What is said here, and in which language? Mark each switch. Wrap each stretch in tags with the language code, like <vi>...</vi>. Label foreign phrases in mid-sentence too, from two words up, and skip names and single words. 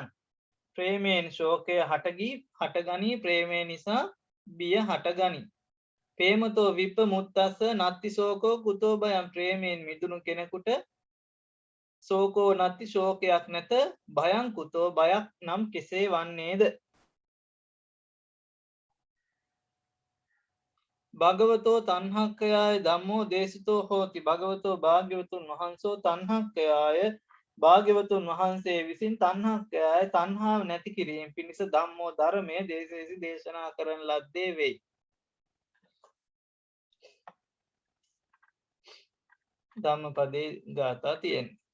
<si>ප්‍රේමයෙන් ශෝකය හටගනී, ප්‍රේමය නිසා බිය හටගනී.</si> <pi>ප්‍රේමතෝ විප්පමුත්තස්ස නත්ති ශෝකෝ කුතෝ භයං.</pi> <si>ප්‍රේමයෙන් මිදුණු කෙනෙකුට</si> <pi>ශෝකෝ නත්ති</pi> <si>ශෝකයක් නැත,</si> <pi>භයං කුතෝ</pi> <si>බයක් නම් කෙසේ වන්නේද?</si> <pi>භගවතෝ තණ්හක්ඛයාය ධම්මෝ දේශිතෝ හෝති.</pi> <si>භගවතෝ භාග්‍යවතුන් වහන්සෝ තණ්හක්ඛයාය භාග්‍යවතුන් වහන්සේ විසින් තණ්හක්ඛයාය තණ්හාව නැති කිරීම පිණිස ධම්මෝ ධර්මයේ දේශේසි දේශනා කරන ලද්දේ වෙයි. ධම්මපදේ ගාථා තියෙනවා.</si>